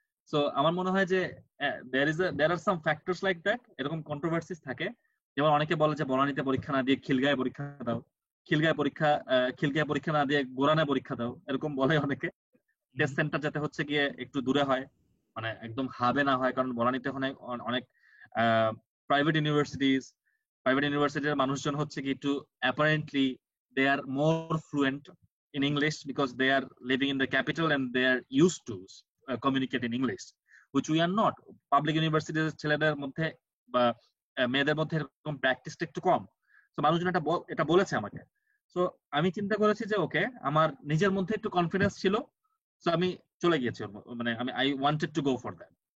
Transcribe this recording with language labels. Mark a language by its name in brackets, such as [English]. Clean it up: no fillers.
[English] so [Bangla] আমার মনে হয় যে [English] There are some factors like that. [Bangla] এরকম কন্ট্রোভার্সিস থাকে। যেমন অনেকে বলে যে বনানীতে পরীক্ষা না দিয়ে খিলগাঁয়ে পরীক্ষা দাও, খিলগাঁয়ে পরীক্ষা না দিয়ে গোরানে পরীক্ষা দাও, এরকম বলে অনেকে। টেস্ট সেন্টার যাতে হচ্ছে গিয়ে একটু দূরে হয়, মানে একদম হাবে না হয়। কারণ বনানীতে অনেক প্রাইভেট ইউনিভার্সিটির মানুষজন হচ্ছে কি একটু [English] Apparently they are more fluent in English because they are living in the capital and they are used to communicate in English, which we are not. Public universities [Bangla] ছেলেদের মধ্যে বা মেয়েদের মধ্যে এরকম প্র্যাকটিসটা একটু কম। তো মানুষজন এটা বলেছে আমাকে। সো আমি চিন্তা করেছি যে ওকে, আমার নিজের মধ্যে একটু কনফিডেন্স ছিল, সো আমি চলে গিয়েছি মানে আমি [English] I wanted to go for that.